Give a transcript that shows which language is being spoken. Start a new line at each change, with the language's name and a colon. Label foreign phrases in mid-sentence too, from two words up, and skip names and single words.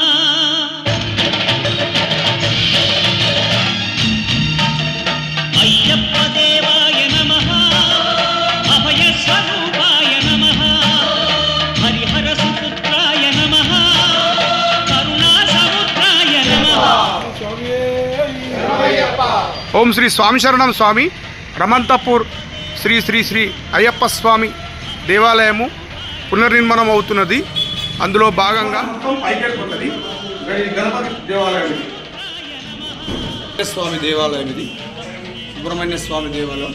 Sanskrit: अय्यप्प देवाय नमः। अभयस्वरूपाय नमः। हरिहरसुपुत्राय नमः। करुणासमुद्राय नमः।
Telugu: ఓం శ్రీ స్వామి శరణం స్వామి రమంతపూర్ శ్రీ శ్రీ శ్రీ అయ్యప్ప స్వామి దేవాలయము పునర్నిర్మాణం అవుతున్నది. అందులో భాగంగా గణపతి దేవాలయం, స్వామి దేవాలయం, ఇది సుబ్రహ్మణ్య స్వామి దేవాలయం.